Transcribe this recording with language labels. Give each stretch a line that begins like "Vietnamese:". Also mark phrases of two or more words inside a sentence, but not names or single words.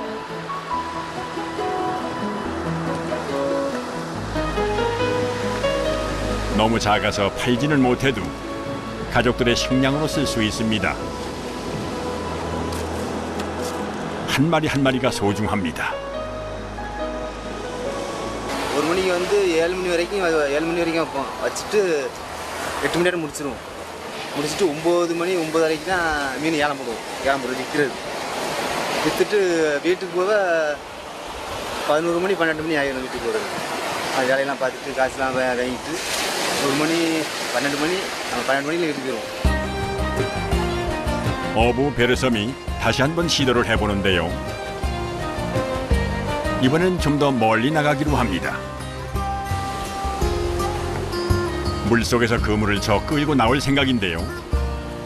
Korean: 너무 작아서 팔지는 못해도 가족들의 식량으로 쓸 수 있습니다. 한 마리 한 마리가 소중합니다.
Tamil: ஒரு மணிக்கு வந்து 7 மணி வரைக்கும் வைப்போம். வச்சுட்டு 8 மணி நேரம் முடிச்சிடுவோம். முடிச்சுட்டு 9 மணி 9:30 தான் மீன் ஏலம் போடுவோம். விற்கிறது. விற்றுட்டு வீட்டுக்கு போக 11 மணி 12 மணி ஆகிடும் வீட்டுக்கு போகிறது. அது வேலையெல்லாம் பார்த்துட்டு காசுலாம் வாங்கிட்டு 1 மணி 12 மணி 12 மணியில் வீட்டுக்கு போயிடுவோம்.
Korean: 어부 베르섬이 다시 한번 시도를 해보는데요. 이번엔 좀 더 멀리 나가기로 합니다. 물속에서 그물을 저 끌고 나올 생각인데요.